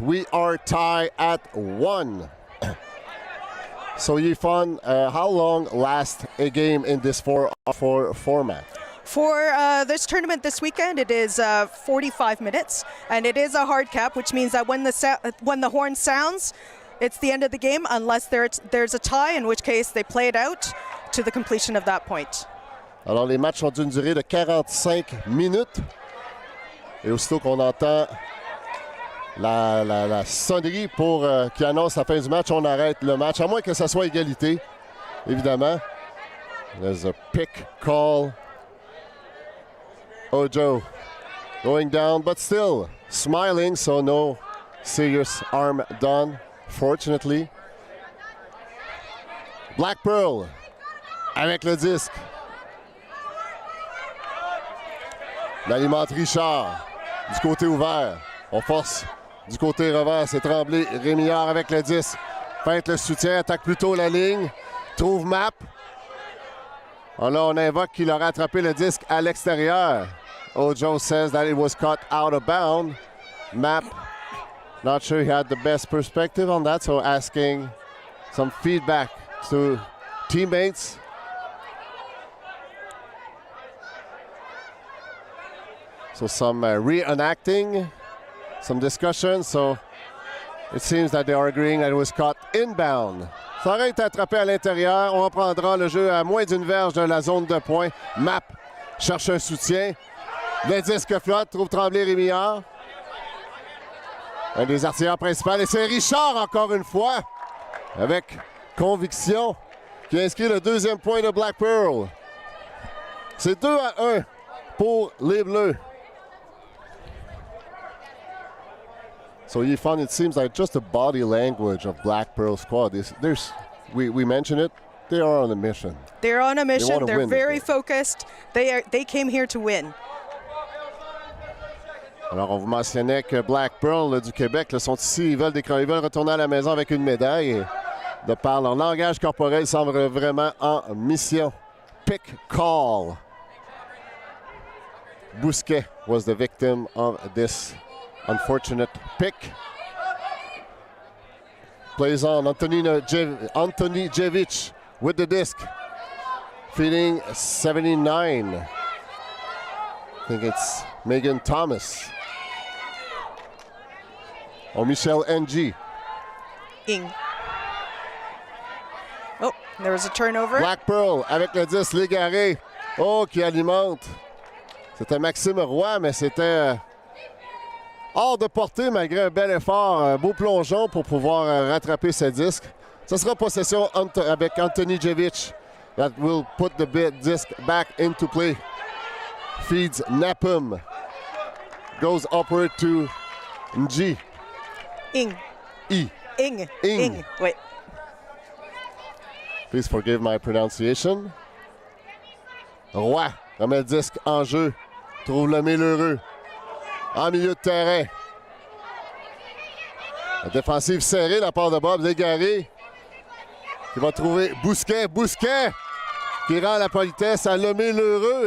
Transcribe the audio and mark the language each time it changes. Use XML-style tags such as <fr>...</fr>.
<en>We are tied at 1. So Yifan, how long lasts a game in this 4-4 format? For this tournament this weekend, it is 45 minutes, and it is a hard cap, which means that when the horn sounds, it's the end of the game unless there's a tie, in which case they play it out to the completion of that point.</en> <fr>Alors, les matchs ont d'une durée de 45 minutes. Et aussitôt qu'on entend la sonnerie qui annonce la fin du match, on arrête le match, à moins que ça soit égalité, évidemment.</fr> <en>There's a pick call. Ojo going down, but still smiling, so no serious harm done, fortunately.</en> <fr>Blackpearl avec le disque. L'alimente Richard du côté ouvert. On force du côté revers, c'est Tremblay. Rémillard avec le disque. Feinte le soutien, attaque plutôt la ligne. Trouve Map. Alors là, on invoque qu'il aurait attrapé le disque à l'extérieur.</fr> <en>Ojo says that it was caught out of bound. Map, not sure he had the best perspective on that, so asking some feedback to teammates. So some reenacting, some discussion. So it seems that they are agreeing that it was caught inbound.</en> <fr>Ça aurait été attrapé à l'intérieur. On reprendra le jeu à moins d'une verge de la zone de points. Map cherche un soutien. Le disque flotte, trouve Tremblay Rémillard. Un des artilleurs principaux. Et c'est Richard encore une fois, avec conviction, qui inscrit le deuxième point de Blackpearl. C'est 2-1 pour les Bleus.</fr> <en>So, Yifan, it seems like just the body language of Blackpearl squad. We mentioned it. They are on a mission. They're on a mission. They're very focused. focused. They came here to win.</en> <fr>Alors, on vous mentionnait que Blackpearl du Québec là, sont ici. Ils veulent retourner à la maison avec une médaille. Et de par leur langage corporel, ils semblent vraiment en mission.</fr> <en>Pick call. Bousquet was the victim of this unfortunate pick. Plays on Antoni Jevic with the disc. Feeding 79. I think it's Megan Thomas. Oh, Michelle NG. Ing. Oh, there was a turnover.</en> <fr>Blackpearl avec le 10, l'égaré. Oh, qui alimente. C'était Maxime Roy, mais c'était hors de portée malgré un bel effort. Un beau plongeon pour pouvoir rattraper ce disque. Ce sera possession avec Antoni Jevic.</fr> <en>That will put the disc back into play. Feeds Napum. Goes upward to Ng. Ing. I. Ing. Ing. Ing. Wait. Please forgive my pronunciation.</en> <fr>Roy remet le disque en jeu. Trouve le Mélheureux. En milieu de terrain. La défensive serrée de la part de BUBs, égaré. Qui va trouver Bousquet. Bousquet qui rend la politesse à le Mélheureux.</fr>